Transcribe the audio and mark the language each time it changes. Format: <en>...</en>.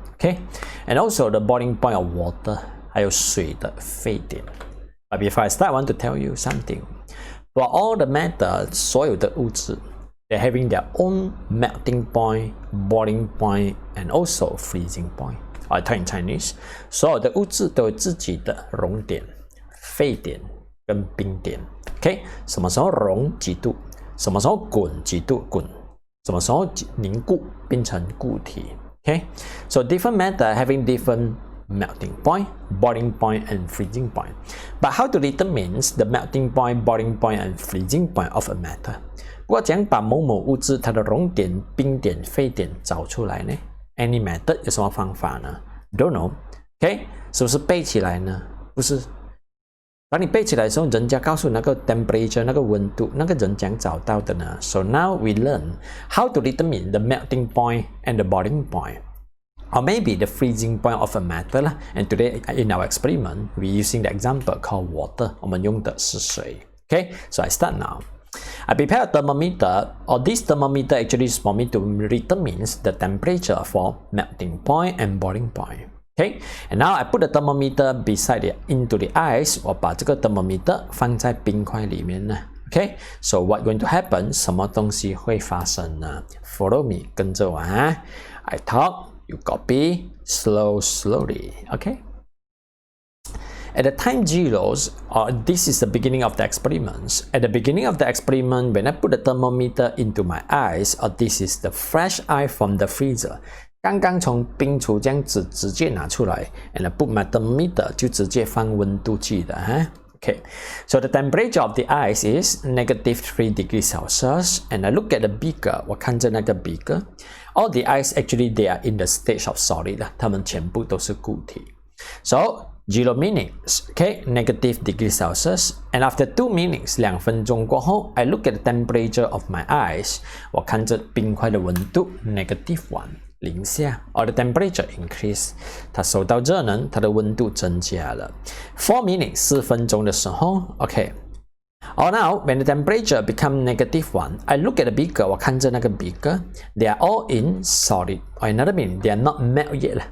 <en>Okay, and also the boiling point of water,</en> <zh>还有水的沸点。</zh> <en>But before I start, I want to tell you something. For all the matter,</en> <zh>所有的物质。</zh> <en>They're having their own melting point, boiling point, and also freezing point. I talk in Chinese.</en> <zh>所有的物质都有自己的熔点、沸点跟冰点。 OK， 什么时候熔几度？什么时候滚几度滚？什么时候凝固变成固体</zh> <en>？OK，so different matter having different melting point, boiling point, and freezing point. But how to determine the melting point, boiling point, and freezing point of a matter?</en> <zh>不过怎样把某某物质它的熔点、冰点、沸点找出来呢 ？</zh> <en>Any method</en> <zh>有什么方法呢 ？</zh> <en>Don't know.</en> <zh>OK， 是不是背起来呢？不是。当你背起来的时候，人家告诉你那个 temperature 那个温度，那个人怎样找到的呢 ？</zh> <en>So now we learn how to determine the melting point and the boiling point. Or maybe the freezing point of a matter. And today in our experiment, we're using the example called water.</en> <zh>我们用的是水。</zh> <en>Okay, so I start now. I prepare a thermometer, or this thermometer actually is for me to determine the temperature for melting point and boiling point. Okay, and now I put the thermometer beside it into the ice.</en> <zh>我把这个 thermometer 放在冰块里面呢。</zh> <en>Okay, so what's going to happen?</en> <zh>什么东西会发生呢 ？</zh> <en>Follow me，</en> <zh>跟着我啊。</zh> <en>I talk, you copy, slowly. Okay. At the time zeros, or this is the beginning of the experiments. At the beginning of the experiment, when I put the thermometer into my eyes, or this is the fresh ice from the freezer.</en> <zh>刚刚从冰橱这样子直接拿出来 ，</zh> <en>and I put my thermometer</en> <zh>就直接放温度计的哈。</zh> <en>Okay, so the temperature of the ice is -3 degrees Celsius, and I look at the beaker.</en> <zh>我看着那个 beaker.</zh> <en>All the ice actually they are in the stage of solid.</en> <zh>它们全部都是固体。</zh> <en>So 0 minutes, okay, -degrees Celsius, and after 2 minutes,</en> <zh>2分钟过后</zh> <en>I look at the temperature of my eyes.</en> <zh>我看着冰块的温度 -1 零下</zh> <en>or the temperature increase.</en> <zh>它收到热能，它的温度增加了。</zh> <en>4 minutes,</en> <zh>4分钟的时候 okay.</zh> <en>Or now, when the temperature become -1, I look at the beaker.</en> <zh>我看着那个</zh> <en>beaker, they are all in solid. Or another meaning, they are not melt yet.</en>